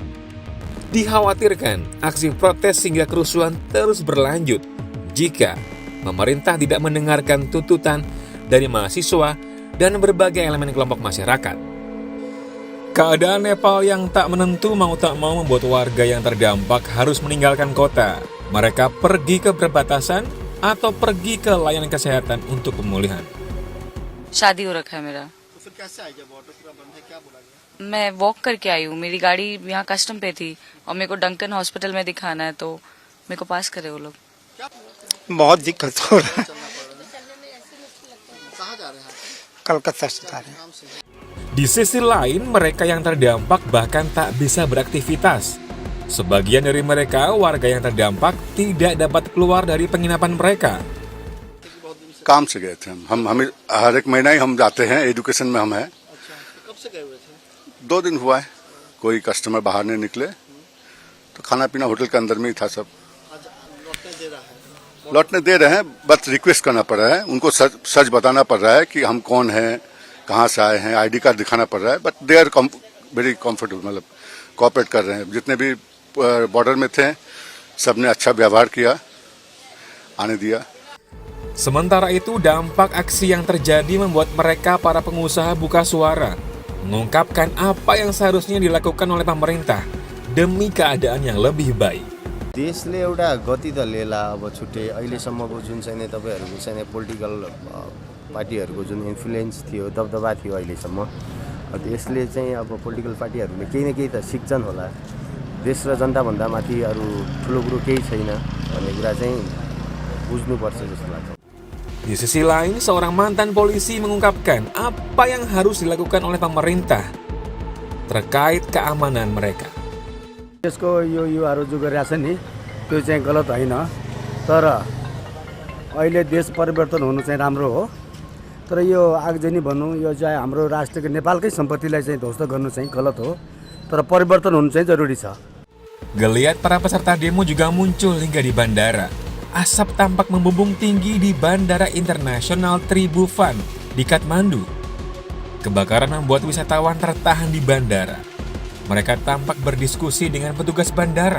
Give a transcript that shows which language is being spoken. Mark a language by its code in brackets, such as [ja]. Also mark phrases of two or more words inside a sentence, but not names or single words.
[id] Dikhawatirkan aksi protes hingga kerusuhan terus berlanjut jika pemerintah tidak mendengarkan tuntutan dari mahasiswa dan berbagai elemen kelompok masyarakat. Keadaan Nepal yang tak menentu mau tak mau membuat warga yang terdampak harus meninggalkan kota. Mereka pergi ke perbatasan atau pergi ke layanan kesehatan untuk pemulihan. [hi] शादी हो रखा है मेरा। तो फिर कैसे आई जब ऑटो पूरा बंद है, क्या बोला गया? मैं वॉक करके आई हूँ, मेरी गाड़ी यहाँ कस्टम पे थी और मेरे को डंकन हॉस्पिटल में दिखाना है, तो मेरे को पास करे वो लोग। बहुत दिक्कत हो रहा है। कहाँ जा रहे हैं? कलकत्ता से जा रहे हैं। काम से [id] Di sisi lain, mereka yang terdampak bahkan tak bisa beraktivitas. Sebagian dari mereka, warga yang terdampak, tidak dapat keluar dari penginapan mereka. [hi] काम से गए थे हम हमें हर एक महीना ही हम जाते हैं, एजुकेशन में हम हैं। अच्छा, तो कब से गए हुए थे? 2 दिन हुआ है, कोई कस्टमर बाहर नहीं निकले, तो खाना पीना होटल के अंदर में ही था सब। आज लौटने दे रहा है? लौटने दे रहे हैं, बस रिक्वेस्ट करना पड़ रहा है, उनको सच बताना पड़ रहा है कि हम कौन हैं, कहाँ से आए हैं, [en] ID card [hi] दिखाना पड़ रहा है, [en] but they are very comfortable, [hi] मतलब कोऑपरेट कर रहे हैं। जितने भी बॉर्डर में थे सबने अच्छा व्यवहार किया, आने दिया। [id] Sementara itu, dampak aksi yang terjadi membuat mereka para pengusaha buka suara, mengungkapkan apa yang seharusnya dilakukan oleh pemerintah demi keadaan yang lebih baik. [ne] देशले एउटा गति त लिएला। अब छुट्टै अहिलेसम्मको जुन चाहिँ तपाईँहरूको चाहिँ [en] political parties [ne] जुन इन्फ्लुएन्स थियो, दबदबा थियो अहिलेसम्म, यसले चाहिँ अब [en] political parties [ne] केही न केही त सिक्छन् होला। देश र जनताभन्दा माथि अरू ठुलो कुरो केही छैन भन्ने कुरा चाहिँ बुझ्नुपर्छ जस्तो लाग्छ। [id] Di sisi lain, seorang mantan polisi mengungkapkan apa yang harus dilakukan oleh pemerintah terkait keamanan mereka. [ne] यसको यो युवाहरू जो गरिरहेछ नि त्यो चाहिँ गलत होइन, तर अहिले देश परिवर्तन हुनु चाहिँ राम्रो हो। तर यो आगजनी भन्नु यो चाहिँ हाम्रो राष्ट्रको नेपालकै सम्पत्तिलाई चाहिँ ध्वस्त गर्नु चाहिँ गलत हो, तर परिवर्तन हुनु चाहिँ जरुरी छ। [id] Geliat para peserta demo juga muncul hingga di bandara. Asap tampak membumbung tinggi di Bandara Internasional Tribhuvan di Kathmandu. Kebakaran membuat wisatawan tertahan di bandara. Mereka tampak berdiskusi dengan petugas bandara.